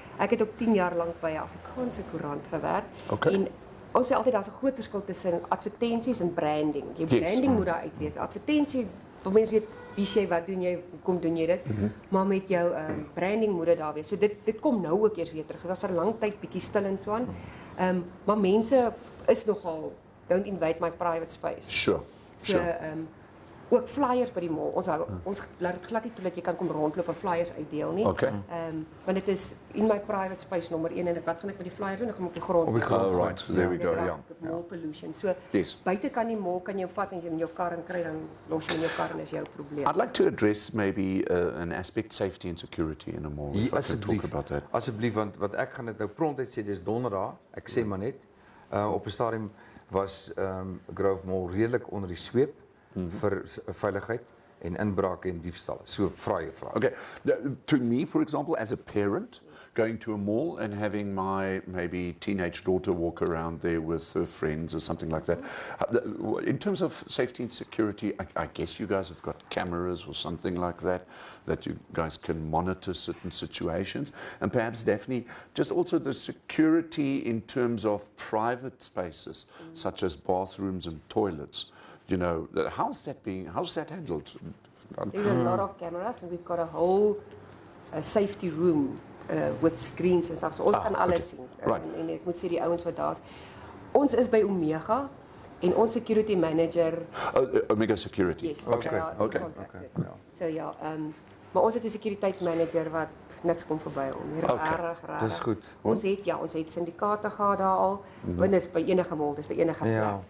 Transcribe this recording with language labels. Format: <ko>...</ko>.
<af>Ek het ook 10 jaar lank by 'n Afrikaanse koerant gewerk en ons sê altyd daar's 'n groot verskil tussen advertensies en branding. Jou branding moet daar uit wees. Advertensie mense weet wie jy, wat doen jy, hoekom doen jy dit, maar met jou branding moet dit daar wees. So dit kom nou ook eers weer terug. Dit was vir 'n lang tyd bietjie stil en so aan. Maar mense is nogal</af> <en>don't invade my private space. Sure.</en> <af>So ook flyers by die mall. Ons laat dit glad nie toe dat jy kan kom rondloop en flyers uitdeel nie.</af> <en>Okay.</en> <af>Want dit is in my private space nommer 1 en wat gaan ek met die flyer doen? Ek gaan op die grond. Op die grond.</af> <en>Oh, right. So there we go. Yeah. Mall pollution. So Yes.</en> <af>buite kan die mall kan jy vat en jy in jou kar en kry dan los jy in jou kar en is jou probleem.</af> <en>I'd like to address maybe an aspect safety and security in a mall. If I can talk about that.</en> <af>Asseblief, want ek gaan dit nou prontuit sê, dis donderdag. Ek sê maar net, op 'n stadium was Grove Mall redelik onder die sweep vir veiligheid en inbrake en diefstalle. So vra jy vra.</af> <en>Okay, to me, for example, as a parent, going to a mall and having my maybe teenage daughter walk around there with her friends or something like that. In terms of safety and security, I guess you guys have got cameras or something like that you guys can monitor certain situations. And perhaps, Daphne, just also the security in terms of private spaces, such as bathrooms and toilets. You know, how's that handled? There's a lot of cameras and we've got a whole safety room with screens and stuff.</en> <af>So ons kan alles sien.</af> <en>Right.</en> <af>En ek moet sê die ouens wat daar's. Ons is by Omega en ons security manager.</af> <en>Omega Security. Yes. Okay. Okay.</en> <af>So ja, maar ons het 'n sekuriteitsmanager wat niks kom verby hom. Reg. Dis goed. Ons het syndikaate gehad daar al. Want dit is by enige mall, dis by enige plek.</af>